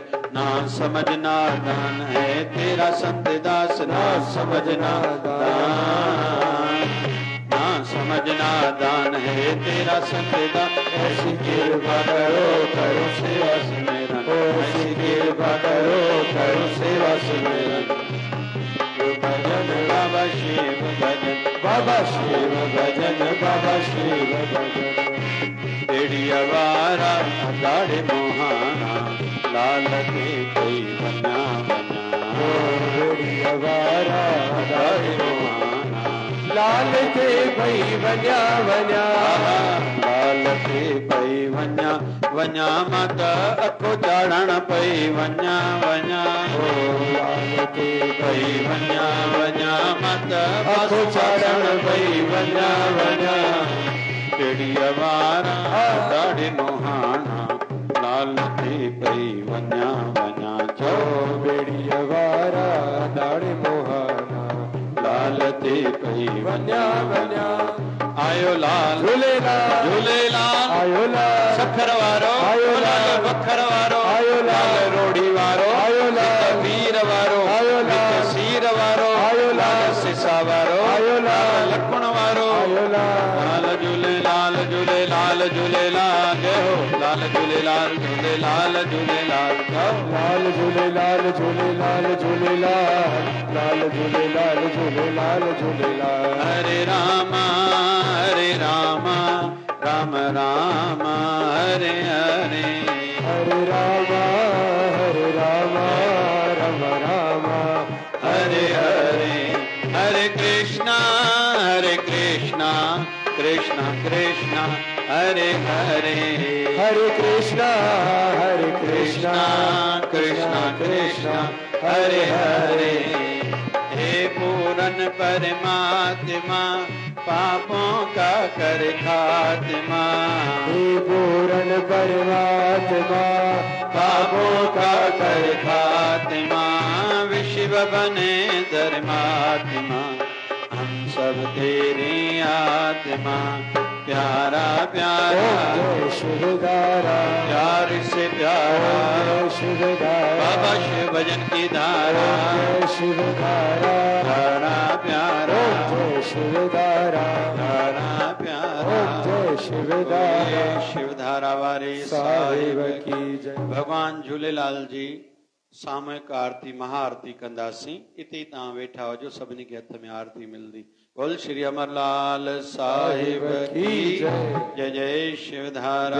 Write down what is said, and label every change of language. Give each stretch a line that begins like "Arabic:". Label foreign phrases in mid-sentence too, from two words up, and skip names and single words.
Hindi: ना समझना दान है तेरा संत दास, ना समझना दान, ना समझना दान है तेरा संत दास। ऐसी कृपा करो करो सेवा सुमेरन, ऐसी कृपा करो करो सेवा सुमेरन। भजन बाबा शिव भजन, बाबा शिव भजन, बाबा शिव भजन।
Sindhi: बेड़िया वारा दाढ़े मोहाना, लाल के कोई बना बना। बेड़िया वारा दाढ़े मोहाना, लाल के भई बन्या बन्या, लाल के पई वञा वञा माता अखो चाढ़ण पई वञा वञा। लाल के पई वञा वञा माता अखो चाढ़ण पई वञा वञा। बेड़िया वारा दाढ़े मोहाना, लाल के पई वञा वञा। चो बेड़िया वारा दाढ़े मोहाना, लाल ते पई वन्या वन्या। आयो लाल झूलेलाल, झूलेलाल, आयो लाल, सखर वारो आयो लाल, बखर वारो, आयो लाल, रोड़ी वारो, आयो लाल, वीर वारो, आयो लाल, सीर वारो, आयो लाल, सिसा वारो, आयो लाल, लक्ष्मण वारो। आयो लाल, लाल झूलेलाल झूलेलाल झूलेलाल, जय हो लाल झूलेलाल झूलेलाल झूलेलाल। लाल झूलेलाल झूलेलाल झूलेलाल, लाल झूलेलाल झूलेलाल झूलेलाल।
Hindi: हरे रामा राम राम हरे हरे, हरे रामा राम राम हरे हरे। हरे कृष्णा कृष्णा कृष्णा हरे हरे, हरे कृष्णा कृष्णा कृष्णा कृष्णा हरे हरे। हे पूरन परमात्मा पापों का कर खात्मा, हे पूरन परमात्मा पापों का कर खात्मा। विश्व बने धर्मात्मा, हम सब तेरी आत्मा। प्यारा प्यारा जय शिवदारा, प्यार से प्यारा, जय शिवदारा, बाबा शिव भजन की धारा। जय शिवदारा, प्यारा प्यारा जय शिवदारा, प्यारा प्यारा, जय शिवदारा शिवधारा वारे साहिब साहिब की। की जय।
Sindhi: भगवान झूलेलाल जी सामूहिक आरती महाआरती कंदासीं। इते तव्हां वेठा हुजो, सभिनी खे हथ में आरती मिलंदी।
Hindi: बोल श्री अमरलाल साहिब की जय। जय जय शिवधारा।